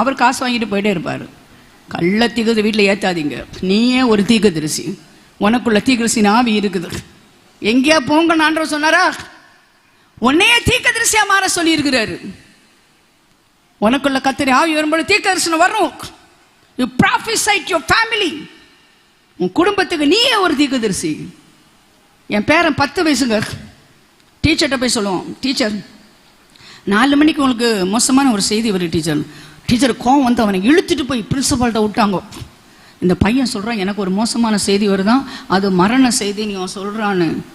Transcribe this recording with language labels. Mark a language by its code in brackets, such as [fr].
[ta] அவர் காசு வாங்கிட்டு போயிட்டே இருப்பார். கள்ள தீர்க்கதரிசி வீட்டில் ஏற்றாதீங்க. நீயே ஒரு தீர்க்கதரிசி, உனக்குள்ள தீர்க்கதரிசி ஆவி இருக்குது. எங்கேயா போங்க ஆண்டவர் சொன்னாரா? உன்னையே தீர்க்கதரிசியா மாற சொல்லி இருக்கிறாரு. உனக்குள்ள கர்த்தர் ஆவி வரும்போது தீர்க்கதரிசனம் வரும். [en] You prophesy to your family. [ta] உன் குடும்பத்துக்கு நீயே ஒரு தீர்க்கதரிசி. என் பேரன் 10 வயசுங்க. டீச்சர்கிட்ட போய் சொல்லுவோம், டீச்சர் 4 மணிக்கு உங்களுக்கு மோசமான ஒரு செய்தி வரும் டீச்சர். டீச்சர் கோவம் வந்து அவனை இழுத்துட்டு போய் பிரின்சிபால்கிட்ட விட்டாங்க. இந்த பையன் சொல்கிறான் எனக்கு ஒரு மோசமான செய்தி வருதான், அது மரண செய்தி நீ அவன் சொல்கிறான்னு.